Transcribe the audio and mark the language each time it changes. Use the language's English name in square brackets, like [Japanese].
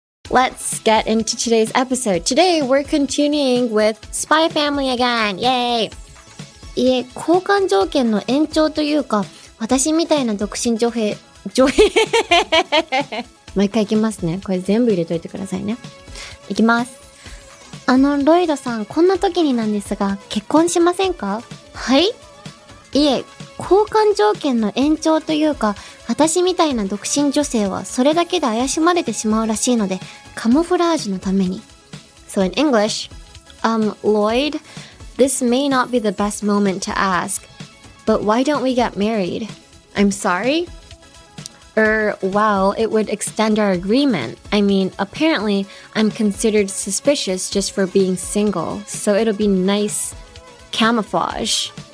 [English] Let's get into today's episode. Today we're continuing with Spy Family again. Yay! [Japanese] 交換条件の延長というか、私みたいな独身女性毎回いきますね。これ全部入れといてくださいね。いきます。ロイドさん、こんな時になんですが、結婚しませんか？はい？交換条件の延長というか、私みたいな独身女性はそれだけで怪しまれてしまうらしいので、カモフラージュのために。 [English] So in English, Loid, this may not be the best moment to ask, but why don't we get married? I'm sorry? Well, it would extend our agreement. I mean, apparently, I'm considered suspicious just for being single, so it'll be nice camouflage.